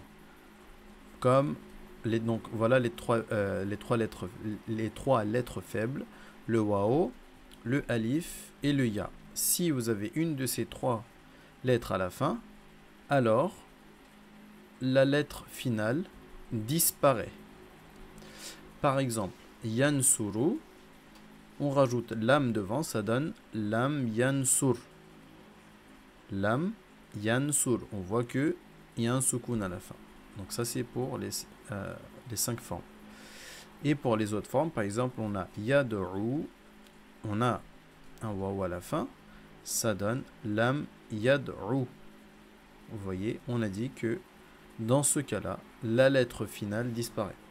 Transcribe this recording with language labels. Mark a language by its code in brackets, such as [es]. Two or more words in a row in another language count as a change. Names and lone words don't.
[fr] Comme donc voilà les trois lettres faibles, le wao, le alif et le ya. Si vous avez une de ces 3 lettres à la fin, alors la lettre finale disparaît. Par exemple, yansuru, on rajoute lam devant, ça donne [ar] lam yansur. Lam yansur, [fr] on voit que il y a un soukoun à la fin. Donc ça c'est pour les 5 formes. Et pour les autres formes, par exemple, on a yad'u, on a un waw à la fin, ça donne [ar] lam yad'u. [fr] Vous voyez, on a dit que dans ce cas-là, la lettre finale disparaît.